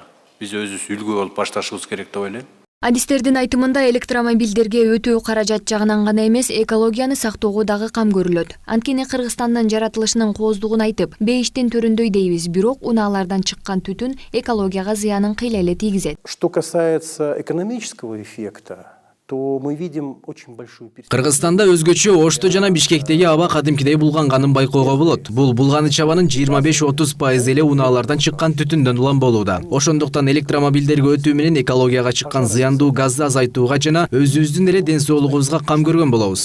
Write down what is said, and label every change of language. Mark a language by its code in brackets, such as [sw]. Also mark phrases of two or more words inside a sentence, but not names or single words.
[ky] Биз өзүбүз үлгү болуп башташыбыз керек деп ойлойм. Адистердин айтымында электромобилдерге өтүү каражат жагынан гана эмес, экологияны сактоого дагы кам көрүлөт. Анткени Кыргызстандын жаратылышынын кооздугун айтып, бейиштин төрүндөй дейбиз, бирок унаалардан чыккан түтүн экологияга зыянын кыйла эле тийгизет. [ru] Что касается экономического эффекта, то мы видим очень большую перспективу. [ky] Кыргызстанда өзгөчө Ошто жана Бишкектеги аба кадимкидей булганганын байкоого болот. Бул булганы чабанын 25-30% эле унаалардан чыккан түтүндөн улам болууда. Ошондуктан электромобилдерге өтүү менен экологияга чыккан зыяндуу газды азайтууга жана өзүбүздүн эле ден соолугубузга кам көргөн болобуз.